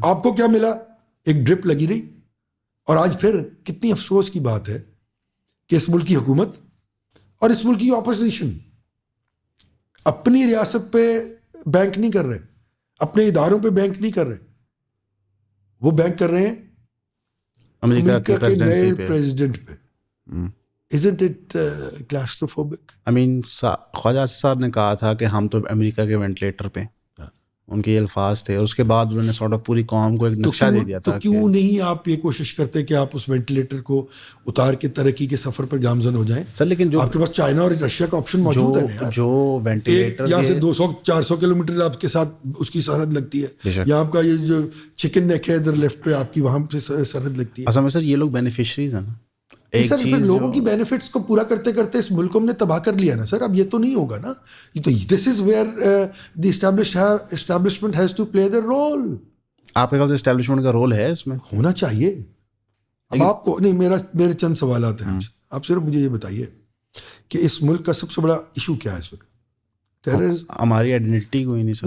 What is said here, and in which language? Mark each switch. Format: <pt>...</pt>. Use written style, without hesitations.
<ur>آپ کو کیا ملا؟ ایک ڈرپ لگی رہی. اور آج پھر کتنی افسوس کی بات ہے کہ اس ملک کی حکومت اور اس ملک کی اپوزیشن اپنی ریاست پہ بینک نہیں کر رہے, اپنے اداروں پہ بینک نہیں کر رہے, وہ بینک کر رہے ہیں امریکہ کے نئے پریزیڈنٹ پہ.</ur> <en>Isn't it claustrophobic?</en> <ur>خواجہ آصف صاحب نے کہا تھا کہ ہم تو امریکہ کے وینٹیلیٹر پہ, ان کے یہ الفاظ تھے. اس کے بعد انہوں نے سارٹ آف پوری قوم کو ایک نقشہ دے دیا تھا. تو کیوں نہیں آپ یہ کوشش کرتے کہ آپ اس وینٹیلیٹر کو اتار کے ترقی کے سفر پر گامزن ہو جائیں؟ سر لیکن جو آپ کے پاس چائنا اور رشیا کا آپشن موجود ہے, جو وینٹیلیٹر یہاں سے 200-400 کلومیٹر آپ کے ساتھ اس کی سرحد لگتی ہے, یا آپ کا یہ جو چکن نیک ہے ادھر لیفٹ پہ آپ کی وہاں پہ سرحد لگتی ہے. اصل میں سر یہ لوگ بینیفیشریز ہیں نا. سر لوگوں کی بینیفٹس کو پورا کرتے کرتے اس ملک کو ہم نے تباہ کر لیا نا سر. اب یہ تو نہیں ہوگا نا. یہ تو</ur> <en>This is where the establishment has to play the role.</en> <ur>آپ کے خیال سے اسٹیبلشمنٹ کا رول ہے اس میں؟ ہونا چاہیے. اب آپ کو نہیں, میرے چند سوالات ہیں. آپ صرف مجھے یہ بتائیے کہ اس ملک کا سب سے بڑا ایشو کیا ہے اس وقت؟ ٹیررزم. ہماری آئیڈینٹی کوئی نہیں سر.</ur>